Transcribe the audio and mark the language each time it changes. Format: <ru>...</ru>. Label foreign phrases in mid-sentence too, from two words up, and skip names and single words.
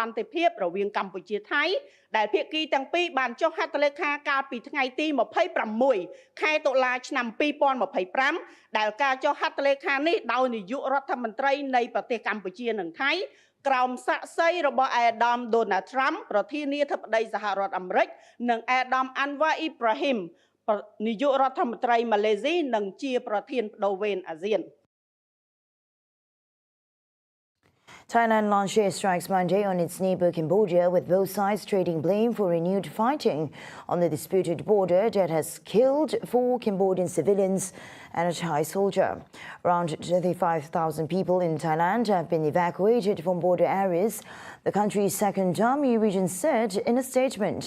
<km>ន្តិភាពរវាងកម្ពុជាថៃដែលភាគីទាំងពីរបានចុះហត្ថលេខាកាលពីថ្ងៃទី26ខែតុលាឆ្នាំ2025ដែលការចុះហត្ថលេខានេះដោយនាយករដ្ឋមន្ត្រីនៃប្រទេសកម្ពុជានិងថៃ ក្រោមសាក្សីរបស់អាដាម Donald Trump ប្រធានាធិបតីសហរដ្ឋអាមេរិក និងអាដាម Anwar Ibrahim នាយករដ្ឋមន្ត្រីម៉ាឡេស៊ី និងជាប្រធានបដូវវេនអាស៊ាន</km> <en>Thailand launched airstrikes Monday on its neighbour Cambodia, with both sides trading blame for renewed fighting on the disputed border that has killed 4 Cambodian civilians and a Thai soldier. Around 35,000 people in Thailand have been evacuated from border areas, the country's second army region said in a statement.</en>